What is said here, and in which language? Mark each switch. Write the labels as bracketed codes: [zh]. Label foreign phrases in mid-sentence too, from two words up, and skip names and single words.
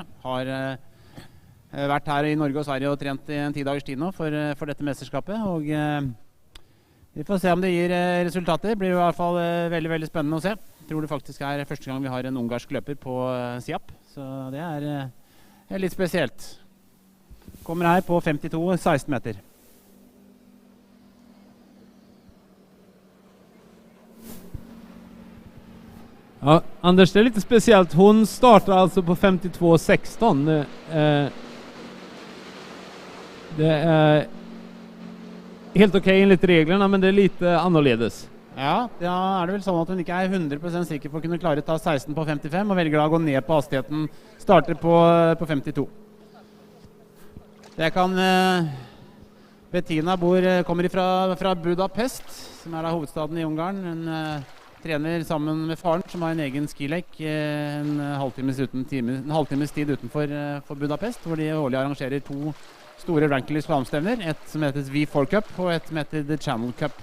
[no] Har vært her i Norge og Sverige og trent i en 10 dagers tid nå for dette mesterskapet. Og vi får se om det gir resultater. Det blir i hvert fall veldig, veldig spennende å se. Jeg tror det faktisk er første gang vi har en ungarsk løper på SIAP, så det er litt spesielt. Kommer her på 52-16 meter. [sv] Ja, Anders, det är lite speciellt. Hon startar alltså på 52-16. Det är helt okej enligt reglerna, men det är lite annorledes. [no] Ja, er det vel sånn at hun ikke er 100% sikker på å kunne klare å ta 16 på 55, og velger da å gå ned på hastigheten, starter på 52. Det kan Bettina kommer fra Budapest, som er da hovedstaden i Ungarn. Hun trener sammen med faren, som har en egen skilek, en halvtimes tid utenfor Budapest, hvor de årlig arrangerer 2 store Rankeley slalomstevner, et som heter V4 Cup og et som heter The Channel Cup.